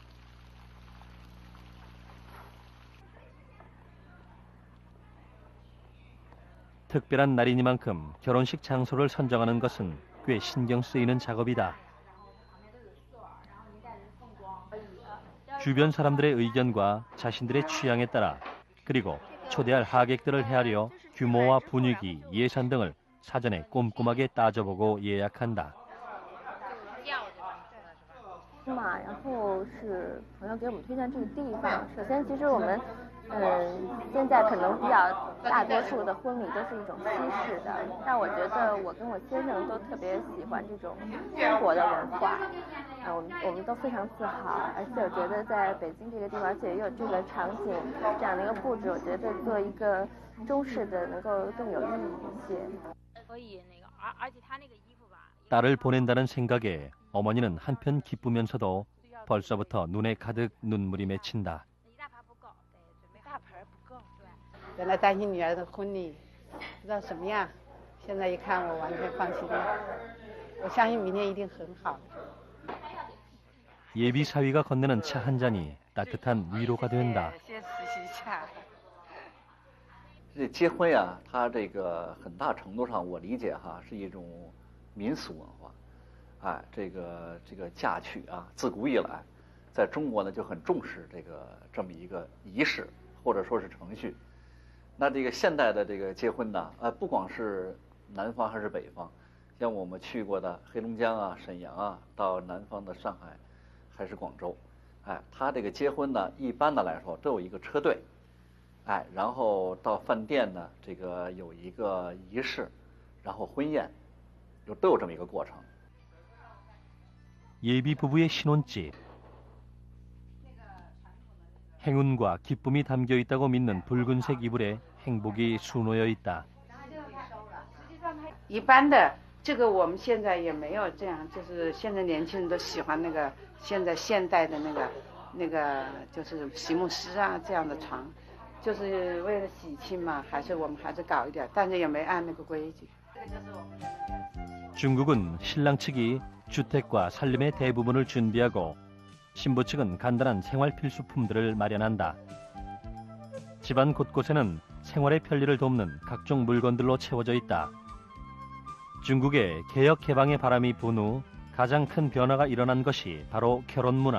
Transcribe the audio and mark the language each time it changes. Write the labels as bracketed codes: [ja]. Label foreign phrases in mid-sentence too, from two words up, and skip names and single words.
[ko] 특별한 날이니만큼 결혼식 장소를 선정하는 것은 꽤 신경 쓰이는 작업이다. 주변 사람들의 의견과 자신들의 취향에 따라 그리고 초대할 하객들을 헤아려 규모와 분위기, 예산 등을 사전에 꼼꼼하게 따져보고 예약한다. [zh] 然后是朋友给我们推荐这个地方。首先，其实我们现在可能比较大多数的婚礼都是一种西式的，但我觉得我跟我先生都特别喜欢这种中国的文化，我们都非常自豪，而且我觉得在北京这个地方，而且也有这个场景这样的一个布置，我觉得做一个中式的能够更有意义一些。所以而且他那个衣服吧。 [ko] 딸을 보낸다는 생각에 어머니는 한편 기쁘면서도 벌써부터 눈에 가득 눈물이 맺힌다. [zh] 本来担心女儿的婚礼不知道什么样，现在一看我完全放心了。我相信明年一定很好。 [ko] 예비 사위가 건네는 차 한 잔이 따뜻한 위로가 된다. [zh] 先吃西茶。这结婚呀，它这个很大程度上我理解哈是一种民俗文化。哎，这个嫁娶啊，自古以来，在中国呢就很重视这么一个仪式或者说是程序。那这个现代的这个结婚呢，不光是南方还是北方，像我们去过的黑龙江啊、沈阳啊，到南方的上海还是广州，哎，他这个结婚呢，一般的来说都有一个车队，哎，然后到饭店呢，这个有一个仪式，然后婚宴，都有这么一个过程。 [ko] 예비 부부의 신혼집. 행운과 기쁨이 담겨 있다고 믿는 붉은색 이불에 행복이 수놓여 있다. [zh] 一般的，这个我们现在也没有这样，就是现在年轻人都喜欢那个现在现代的那个就是席梦思啊这样的床，就是为了喜庆嘛，我们还是搞一点，但是也没按那个规矩。 [ko] 중국은 신랑 측이 주택과 살림의 대부분을 준비하고 신부 측은 간단한 생활 필수품들을 마련한다. 집안 곳곳에는 생활의 편리를 돕는 각종 물건들로 채워져 있다. 중국의 개혁 개방의 바람이 분 후 가장 큰 변화가 일어난 것이 바로 결혼 문화.